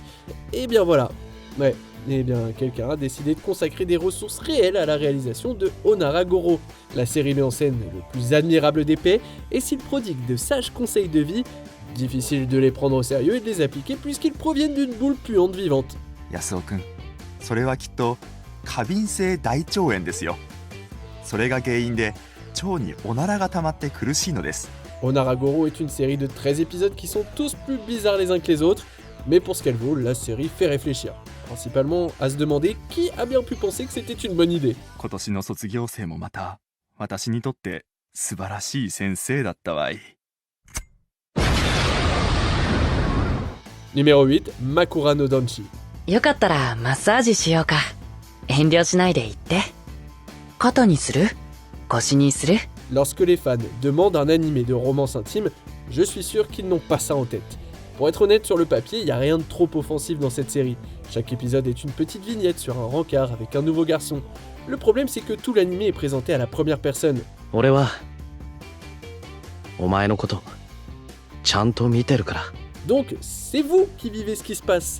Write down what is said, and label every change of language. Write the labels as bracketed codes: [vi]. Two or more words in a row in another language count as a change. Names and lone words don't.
[fr] Eh bien voilà. Ouais, eh bien quelqu'un a décidé de consacrer des ressources réelles à la réalisation de Onaragoro. La série met en scène le plus admirable des paix et s'il prodigue de sages conseils de vie, difficile de les prendre au sérieux et de les appliquer puisqu'ils proviennent d'une boule puante vivante. [ja] Yasuo-kun, それはきっと過敏性大腸炎ですよ。それが原因で腸におならが溜まって苦しいのです。 [fr] Onaragoro est une série de 13 épisodes qui sont tous plus bizarres les uns que les autres, mais pour ce qu'elle vaut, la série fait réfléchir. Principalement à se demander qui a bien pu penser que c'était une bonne idée. [ja] 今年の卒業生もまた私にとって素晴らしい先生だったわい。 [fr] Numéro 8, Makura no Danchi. [ja] よかったらマッサージしようか。遠慮しないで言って。肩にする？腰にする？ [fr] Lorsque les fans demandent un animé de romance intime, je suis sûr qu'ils n'ont pas ça en tête. Pour être honnête, sur le papier, il n'y a rien de trop offensif dans cette série. Chaque épisode est une petite vignette sur un rencard avec un nouveau garçon. Le problème, c'est que tout l'animé est présenté à la première personne. Donc, c'est vous qui vivez ce qui se passe.